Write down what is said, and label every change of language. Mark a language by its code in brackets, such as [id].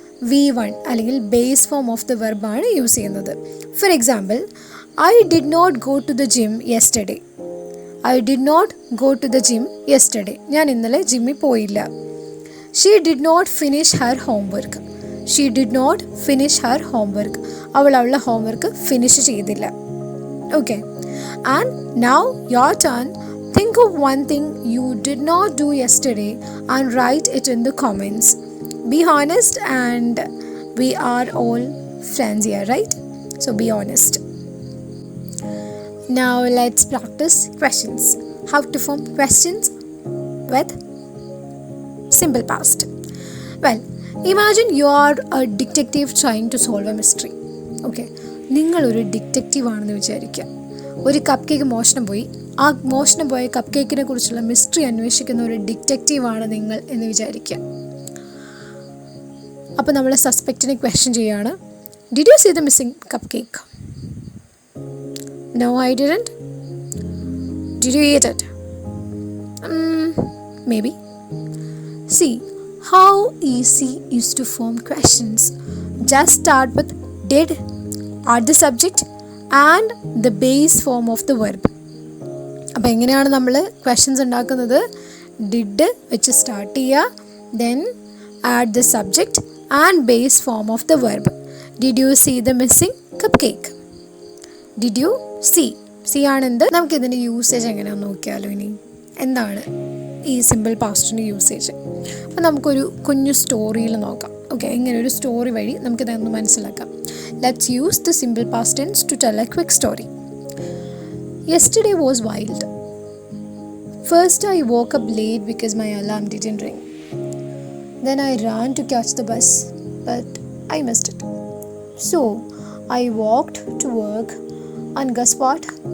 [en] V1 അല്ലെങ്കിൽ base form of the വെർബാണ് use ചെയ്യുന്നത്. For example, I did not go to the gym yesterday. I did not go to the gym yesterday. [ml] ഞാൻ ഇന്നലെ ജിമ്മിൽ പോയില്ല. [en] She did not finish her homework. She did not finish her homework. [ml] അവൾ അവളുടെ homework finish ചെയ്തില്ല. [en] Okay. And now your turn. Think of one thing you did not do yesterday and write it in the comments. Be honest, and we are all friends here, right? So be honest. Now let's practice questions. How to form questions with simple past. Well, imagine you are a detective trying to solve a mystery. Okay. [ml] നിങ്ങളൊരു detective ആണെന്ന് വിചാരിക്കുക. ഒരു cup cake മോഷണം പോയി. ആ മോഷണം പോയ cup കേക്കിനെ കുറിച്ചുള്ള മിസ്റ്ററി അന്വേഷിക്കുന്ന ഒരു ഡിറ്റക്റ്റീവാണ് നിങ്ങൾ എന്ന് വിചാരിക്കുക. അപ്പോൾ നമ്മൾ സസ്പെക്റ്റിനെ ക്വസ്റ്റ്യൻ ചെയ്യുകയാണ്. [en] Did you see the missing cupcake? No, I didn't. Did you eat it? Maybe. See how easy is to form questions. Just start with did, add the subject and the base form of the verb. [ml] അപ്പോൾ എങ്ങനെയാണ് നമ്മൾ questions ഉണ്ടാക്കുന്നത്? Did വെച്ച് start ചെയ്യുക, [en] Then add the subject and base form of the verb. Did you see the missing cupcake? Did you see [ml] ആണ് എന്ത്? നമുക്കിതിൻ്റെ usage എങ്ങനെയാണെന്ന് നോക്കിയാലോ. ഇനി എന്താണ് ഈ സിമ്പിൾ പാസ്റ്റിൻ്റെ യൂസേജ്? അപ്പോൾ നമുക്കൊരു കുഞ്ഞു സ്റ്റോറിയിൽ നോക്കാം. ഓക്കെ, ഇങ്ങനെ ഒരു സ്റ്റോറി വഴി നമുക്കിതൊന്ന് മനസ്സിലാക്കാം. [en] Let's use the simple past tense to tell a quick story. Yesterday was wild. First I woke up late because my alarm didn't ring. Then I ran to catch the bus, but I missed it. So I walked to work, and guess what?